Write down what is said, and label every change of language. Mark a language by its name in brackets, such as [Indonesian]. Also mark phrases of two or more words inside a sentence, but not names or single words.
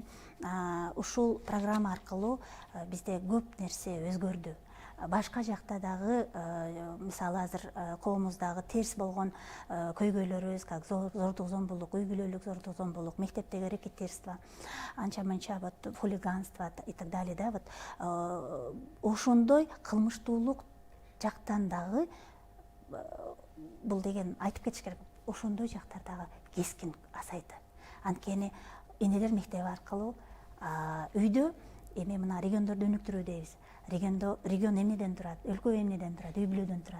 [Kyrgyz] Ушул программа аркылуу бизде көп нерсе өзгөрдү. Башка жакта дагы мисалы азыр коомубуздагы терс болгон көйгөйлөрүбүз, как зордук зомбулук, үй бүлөлүк зордук зомбулук, мектептеги рекетирство, анча-мынча [Russian] вот хулиганство и так далее, [Kyrgyz] да, вот ошондой кылмыштуулук жактан дагы бул деген айтып кетиш керек. Ошондой жактар дагы кескин азайды. Анткени энелер мектеби аркылуу үйдө эми мына региондорду өнүктүрүү дейбиз. Регион эмнеден турат, өлкө эмнеден турат, үй бүлөдөн турат.